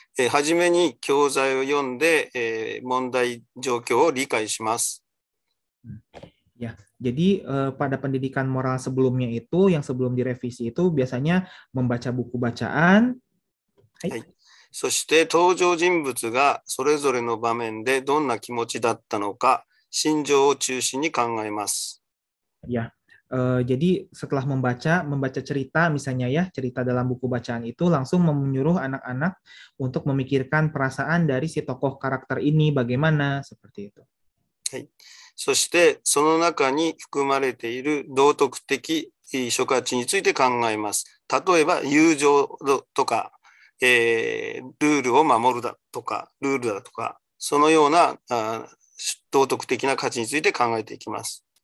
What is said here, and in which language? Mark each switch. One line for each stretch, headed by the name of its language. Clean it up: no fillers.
Japanese: はじめに教材を読んで、問題状況を理解します。
Indonesian: Ya, jadi pada pendidikan moral sebelumnya itu, yang sebelum direvisi itu biasanya membaca buku bacaan.
Japanese: Hai. そして登場人物がそれぞれの場面でどんな気持ちだったのか、心情を中心に考えます。
Indonesian: Ya, jadi setelah membaca cerita misalnya ya, cerita dalam buku bacaan itu langsung menyuruh anak-anak untuk memikirkan perasaan dari si tokoh karakter ini bagaimana, seperti itu.
Japanese: はい。そしてその中に含まれている道徳的諸価値について考えます。例えば友情とか、ルールを守るだとか、ルールだとか、そのような道徳的な価値について考えていきます。